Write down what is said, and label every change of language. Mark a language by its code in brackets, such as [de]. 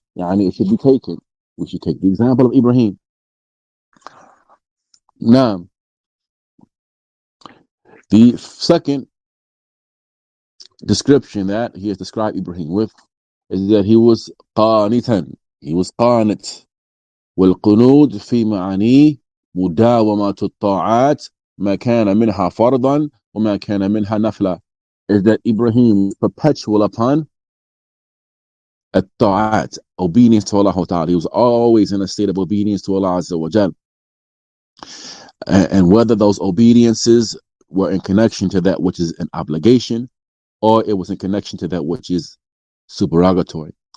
[en] Yani it should be taken. We should take the example of Ibrahim. [ar] Naam. [en] The second description that he has described Ibrahim with is that he was qanitan. He was qanit. [ar] والقنوت في معانيه مداومة الطاعات ما كان منها فرضا وما كان منها نفلا. [en] Is that Ibrahim is perpetual upon at-ta'at, obedience to Allah Ta'ala. He was always in a state of obedience to Allah Azza wa Jal. And whether those obediences were in connection to that which is an obligation, or it was in connection to that which is supererogatory.